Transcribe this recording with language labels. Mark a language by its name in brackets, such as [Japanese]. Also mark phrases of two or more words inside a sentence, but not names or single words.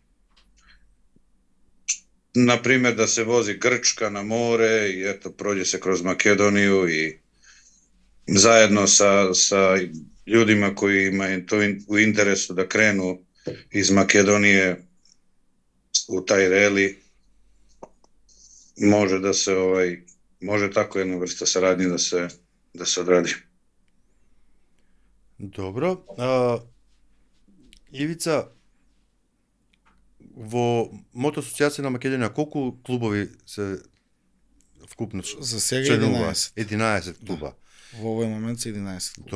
[Serbian] Naprimjer da se vozi Grčka na more i eto prođe se kroz Makedoniju i zajedno sa ljudima koji imaju to u interesu da krenu iz Makedonije u taj reli, može da se može tako jedna vrsta saradnje da se odradi. [Macedonian] Добро. Ивица, во мотоасоцијација на Македонија колку клубови се вкупно за сега 11. 11 клуба. Во овој момент се 11 клуба.